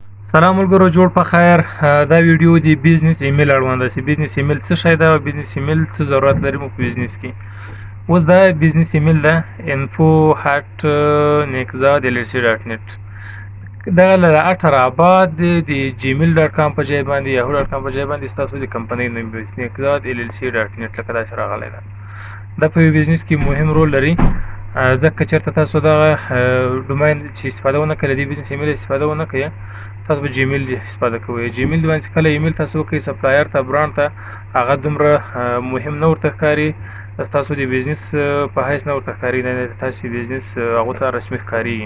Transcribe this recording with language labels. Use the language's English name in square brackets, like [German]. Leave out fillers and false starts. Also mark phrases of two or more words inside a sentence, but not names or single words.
[Pashto] سلام ملګرو، جوړ په خیر. دا ویډیو د [English] business email [Pashto] اړوند ده. [English] business email [Pashto] څه شی ده او [English] business email [Pashto] څه ضرورت لري مو په بزنس کې. اوس دا [English] business email [Pashto] ده info@nexad.lc.net. دا له 18 آباد د gmail.com په ځای باندې yahoo.com په ځای باندې ستاسو د کمپنۍ نوم nexad.lc.net لکه داسې راغلی ده. دا په بزنس کې مهم رول لري، ځکه چېرته تاسو دغه ډومین چې استفاده ونه کړئ، د [English] business email [Pashto] استفاده ونه کړئ، تاسو به جیمیل استفاده کوئ. جیمیل باندې چې کله ایمیل تاسو وکړئ سپلایر ته، برانډ ته، هغه دومره مهم نه ورته ښکاري، ستاسو د بزنس په حیث نه ورته ښکاري، نه تاسو بزنس هغو ته رسمي ښکارېږي.